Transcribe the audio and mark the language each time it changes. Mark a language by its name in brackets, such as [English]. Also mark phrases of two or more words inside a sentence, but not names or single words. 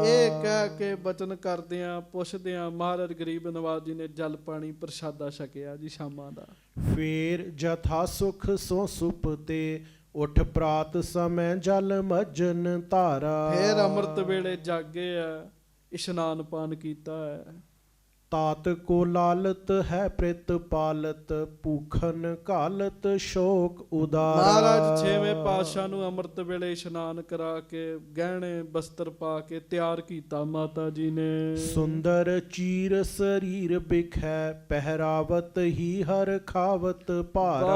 [Punjabi] ਇਹ ਕਹਿ ਕੇ ਬਚਨ ਕਰਦਿਆਂ ਪੁੱਛਦਿਆਂ ਮਹਾਰਾਜ ਗਰੀਬ ਨਵਾਜ ਜੀ ਨੇ ਜਲ ਪਾਣੀ ਪ੍ਰਸ਼ਾਦਾ ਛਕਿਆ ਜੀ ਸ਼ਾਮਾਂ ਦਾ। [Braj] फेर जथा सुख सो सुपते, उठ प्रात समै जल मजन धारा। [Punjabi] ਫੇਰ ਅੰਮ੍ਰਿਤ ਵੇਲੇ ਜਾਗੇ ਆ, ਇਸ਼ਨਾਨ ਪਾਨ ਕੀਤਾ ਹੈ। [Braj] तात को लालत है प्रेत पालत भूखन घालत शोक उदारा। [Punjabi] ਮਹਾਰਾਜ ਛੇਵੇਂ ਪਾਤਸ਼ਾਹ ਨੂੰ ਅੰਮ੍ਰਿਤ ਵੇਲੇ ਇਸ਼ਨਾਨ ਕਰਾ ਕੇ ਗਹਿਣੇ ਬਸਤਰ ਪਾ ਕੇ ਤਿਆਰ ਕੀਤਾ ਮਾਤਾ ਜੀ ਨੇ। [Braj] सुंदर चीर सरीर बिखै पहिरावत ही हर खावत भारा।